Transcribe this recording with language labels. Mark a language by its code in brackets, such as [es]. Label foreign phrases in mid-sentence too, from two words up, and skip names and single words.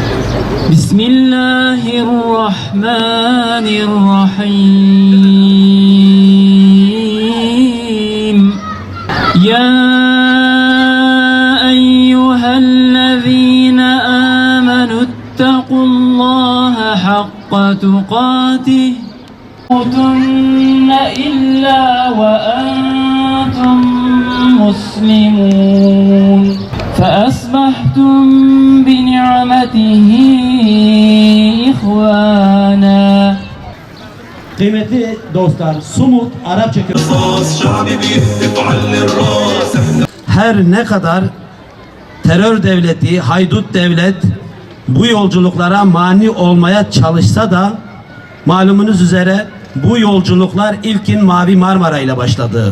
[ar] Bismillahirrahmanirrahim. يا أيها الذين آمنوا اتقوا الله حق تقاته. تموتن إلا وأنتم مسلمون فأصبحتم بنعمته إخوانا. [tr] Kıymetli dostlar, Sumut Arapça kökenli. Her ne kadar terör devleti, haydut devlet bu yolculuklara mani olmaya çalışsa da malumunuz üzere bu yolculuklar ilkin Mavi Marmara ile başladı.